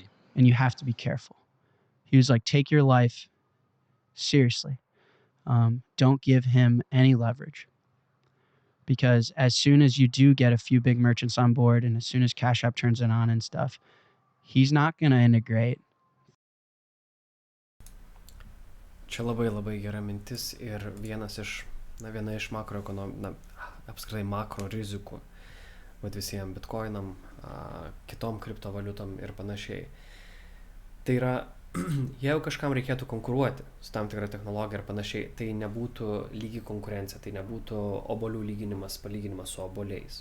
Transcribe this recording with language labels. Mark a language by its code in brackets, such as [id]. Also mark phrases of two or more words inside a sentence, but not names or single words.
[en] And you have to be careful. He was like, take your life seriously. Don't give him any leverage. Because as soon as you do get a few big merchants on board and as soon as Cash App turns it on and stuff, he's not going to integrate. [lt] Čia labai gera mintis ir viena iš apskritai makro rizikų, visiems bitcoinam, kitom kriptovaliutom ir panašiai. Tai yra, jeigu kažkam reikėtų konkuruoti su tam tikra technologija ir panašiai, tai nebūtų lygi konkurencija, tai nebūtų obuolių palyginimas su obuoliais.